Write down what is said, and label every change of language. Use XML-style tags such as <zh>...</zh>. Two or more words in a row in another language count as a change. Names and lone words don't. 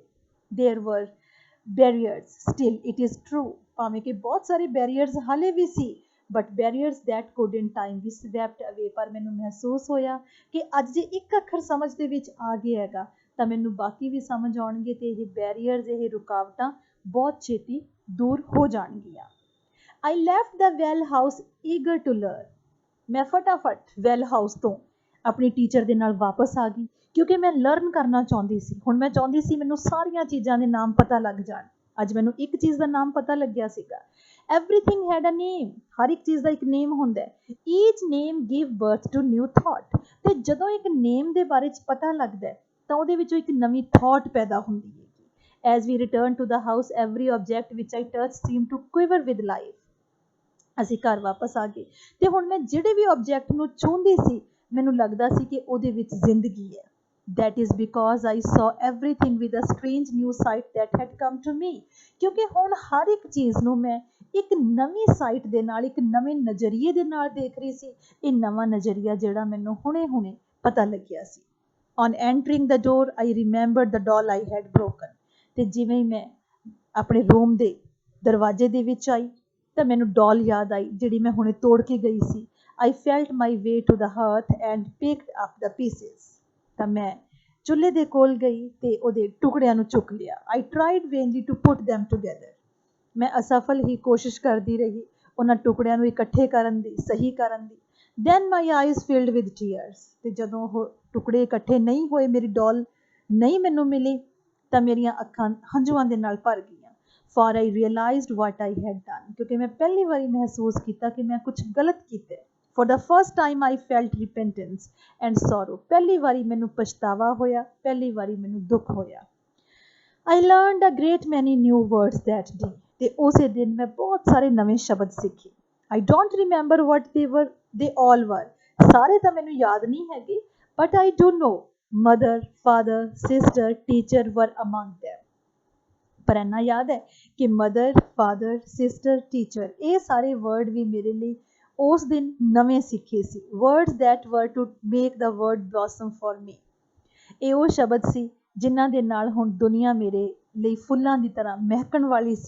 <en>There were barriers still, it is true,</en> <pa>ਭਾਵੇਂ ਕਿ ਬਹੁਤ ਸਾਰੇ ਬੈਰੀਅਰਸ ਹਾਲੇ ਵੀ ਸੀ,</pa> <en>but barriers that could in time be swept away.</en> <pa>ਪਰ ਮੈਨੂੰ ਮਹਿਸੂਸ ਹੋਇਆ ਕਿ ਅੱਜ ਜੇ ਇੱਕ ਅੱਖਰ ਸਮਝ ਦੇ ਵਿੱਚ ਆ ਗਿਆ ਹੈਗਾ ਤਾਂ ਮੈਨੂੰ ਬਾਕੀ ਵੀ ਸਮਝ ਆਉਣਗੇ, ਤੇ ਇਹ ਬੈਰੀਅਰਸ, ਇਹ ਰੁਕਾਵਟਾਂ ਬਹੁਤ ਛੇਤੀ ਦੂਰ ਹੋ ਜਾਣਗੀਆਂ।</pa> <en>I left the well house eager to learn।</en> <pa>ਮੈਂ ਫਟਾਫਟ</pa> <en>well house</en> <pa>ਤੋਂ ਆਪਣੀ ਟੀਚਰ ਦੇ ਨਾਲ ਵਾਪਸ ਆ ਗਈ, ਕਿਉਂਕਿ ਮੈਂ ਲਰਨ ਕਰਨਾ ਚਾਹੁੰਦੀ ਸੀ। ਹੁਣ ਮੈਂ ਚਾਹੁੰਦੀ ਸੀ ਮੈਨੂੰ ਸਾਰੀਆਂ ਚੀਜ਼ਾਂ ਦੇ ਨਾਮ ਪਤਾ ਲੱਗ ਜਾਣ। ਅੱਜ ਮੈਨੂੰ ਇੱਕ ਚੀਜ਼ ਦਾ ਨਾਮ ਪਤਾ ਲੱਗਿਆ ਸੀਗਾ।</pa> <en>Everything had a name।</en> <pa>ਹਰ ਇੱਕ ਚੀਜ਼ ਦਾ ਇੱਕ ਨੇਮ ਹੁੰਦਾ ਹੈ।</pa> <en>Each name give birth to new thought।</en> <pa>ਤੇ ਜਦੋਂ ਇੱਕ ਨੇਮ ਦੇ ਬਾਰੇ 'ਚ ਪਤਾ ਲੱਗਦਾ ਤਾਂ ਉਹਦੇ ਵਿੱਚੋਂ ਇੱਕ ਨਵੀਂ ਥਾਟ ਪੈਦਾ ਹੁੰਦੀ ਹੈ।</pa> <en>As we returned to the house, every object which I touched seemed to quiver with life।</en> <pa>ਅਸੀਂ ਘਰ ਵਾਪਸ ਆ ਗਏ ਤੇ ਹੁਣ ਮੈਂ ਜਿਹੜੇ ਵੀ ਆਬਜੈਕਟ ਨੂੰ ਛੂੰਹਦੀ ਸੀ ਮੈਨੂੰ ਲੱਗਦਾ ਸੀ ਕਿ ਉਹਦੇ ਵਿੱਚ ਜ਼ਿੰਦਗੀ ਹੈ।</pa> <en>That is because I saw everything with a strange new sight that had come to me।</en> <pa>ਕਿਉਂਕਿ ਹੁਣ ਹਰ ਇੱਕ ਚੀਜ਼ ਨੂੰ ਮੈਂ ਇੱਕ ਨਵੀਂ ਸਾਈਟ ਦੇ ਨਾਲ, ਇੱਕ ਨਵੇਂ ਨਜ਼ਰੀਏ ਦੇ ਨਾਲ ਦੇਖ ਰਹੀ ਸੀ। ਇਹ ਨਵਾਂ ਨਜ਼ਰੀਆ ਜਿਹੜਾ ਮੈਨੂੰ ਹੁਣੇ ਪਤਾ ਲੱਗਿਆ ਸੀ।</pa> <en>On entering the door, I remembered the doll I had broken।</en> <pa>ਤੇ ਜਿਵੇਂ ਹੀ ਮੈਂ ਆਪਣੇ ਰੂਮ ਦੇ ਦਰਵਾਜ਼ੇ ਦੇ ਵਿੱਚ ਆਈ ਤਾਂ ਮੈਨੂੰ ਡਾਲ ਯਾਦ ਆਈ ਜਿਹੜੀ ਮੈਂ ਹੁਣੇ ਤੋੜ ਕੇ ਗਈ ਸੀ।</pa> <en>I felt my way to the hearth and picked up the pieces।</en> <pa>ਤਾਂ ਮੈਂ ਚੁੱਲ੍ਹੇ ਦੇ ਕੋਲ ਗਈ ਤੇ ਉਹਦੇ ਟੁਕੜਿਆਂ ਨੂੰ ਚੁੱਕ ਲਿਆ।</pa> <en>I tried vainly to put them together।</en> <pa>ਮੈਂ ਅਸਫਲ ਹੀ ਕੋਸ਼ਿਸ਼ ਕਰਦੀ ਰਹੀ ਉਹਨਾਂ ਟੁਕੜਿਆਂ ਨੂੰ ਇਕੱਠੇ ਕਰਨ ਦੀ, ਸਹੀ ਕਰਨ ਦੀ।</pa> <en>Then my eyes filled with tears।</en> <pa>ਤੇ ਜਦੋਂ ਉਹ ਟੁਕੜੇ ਇਕੱਠੇ ਨਹੀਂ ਹੋਏ, ਮੇਰੀ ਡਾਲ ਨਹੀਂ ਮੈਨੂੰ ਮਿਲੀ, ਤਾਂ ਮੇਰੀਆਂ ਅੱਖਾਂ ਹੰਝੂਆਂ ਦੇ ਨਾਲ ਭਰ ਗਈਆਂ।</pa> <en>For I realized what I had done।</en> <pa>ਕਿਉਂਕਿ ਮੈਂ ਪਹਿਲੀ ਵਾਰੀ ਮਹਿਸੂਸ ਕੀਤਾ ਕਿ ਮੈਂ ਕੁਝ ਗਲਤ ਕੀਤਾ।</pa> <en>For the first time I felt repentance and sorrow।</en> <pa>ਪਹਿਲੀ ਵਾਰੀ ਮੈਨੂੰ ਪਛਤਾਵਾ ਹੋਇਆ, ਪਹਿਲੀ ਵਾਰੀ ਮੈਨੂੰ ਦੁੱਖ ਹੋਇਆ।</pa> <en>I learned a great many new words that day।</en> <pa>ਤੇ ਉਸੇ ਦਿਨ ਮੈਂ ਬਹੁਤ ਸਾਰੇ ਨਵੇਂ ਸ਼ਬਦ ਸਿੱਖੇ।</pa> <en>I don't remember what they all were।</en> <pa>ਸਾਰੇ ਤਾਂ ਮੈਨੂੰ ਯਾਦ ਨਹੀਂ ਹੈਗੇ,</pa> <en>but I do know mother, father, sister, teacher were among them।</en> <pa>ਪਰ ਇੰਨਾ ਯਾਦ ਹੈ ਕਿ</pa> <en>mother, father, sister, teacher,</en> <pa>ਇਹ ਸਾਰੇ ਵਰਡ ਵੀ ਮੇਰੇ ਲਈ ਉਸ ਦਿਨ ਨਵੇਂ ਸਿੱਖੇ ਸੀ।</pa> <en>Words that were to make the world blossom for me.</en> <pa>ਇਹ ਉਹ ਸ਼ਬਦ ਸੀ ਜਿਨ੍ਹਾਂ ਦੇ ਨਾਲ ਹੁਣ ਦੁਨੀਆ ਮੇਰੇ ਲਈ ਫੁੱਲਾਂ ਦੀ ਤਰ੍ਹਾਂ ਮਹਿਕਣ ਵਾਲੀ ਸੀ।</pa>